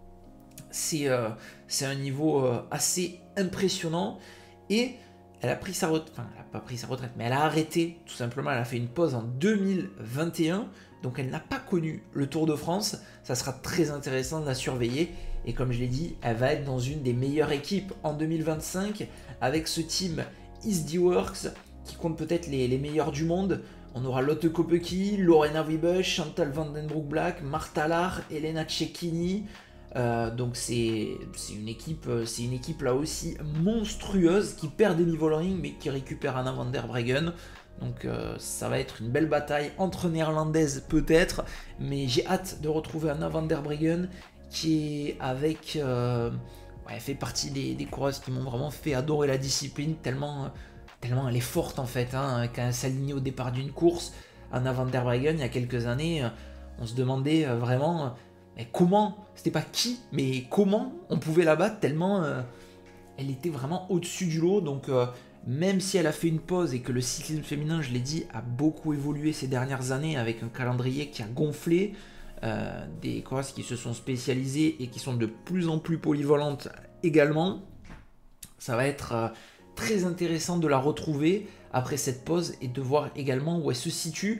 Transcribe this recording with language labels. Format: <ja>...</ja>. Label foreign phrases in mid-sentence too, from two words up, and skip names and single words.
<fr>C'est un niveau assez impressionnant, et elle a pris sa retraite, enfin elle n'a pas pris sa retraite, mais elle a arrêté tout simplement, elle a fait une pause en 2021, donc elle n'a pas connu le Tour de France. Ça sera très intéressant de la surveiller, et comme je l'ai dit, elle va être dans une des meilleures équipes en 2025, avec ce team Easy Works, qui compte peut-être les meilleurs du monde. On aura Lotte Kopecky, Lorena Wiebes, Chantal van den Broek-Black, Marta Lahr, Elena Cecchini. Donc c'est une équipe là aussi monstrueuse qui perd Demi Vollering mais qui récupère Anna van der Breggen. Donc ça va être une belle bataille entre néerlandaises peut-être, mais j'ai hâte de retrouver Anna van der Breggen qui est avec elle fait partie des coureuses qui m'ont vraiment fait adorer la discipline tellement elle est forte en fait, hein, quand elle s'alignait au départ d'une course. Anna van der Breggen il y a quelques années on se demandait vraiment mais comment, c'était pas qui, mais comment on pouvait la battre tellement elle était vraiment au-dessus du lot. Donc même si elle a fait une pause et que le cyclisme féminin, je l'ai dit, a beaucoup évolué ces dernières années avec un calendrier qui a gonflé, des courses qui se sont spécialisées et qui sont de plus en plus polyvalentes également, ça va être très intéressant de la retrouver après cette pause et de voir également où elle se situe.</fr>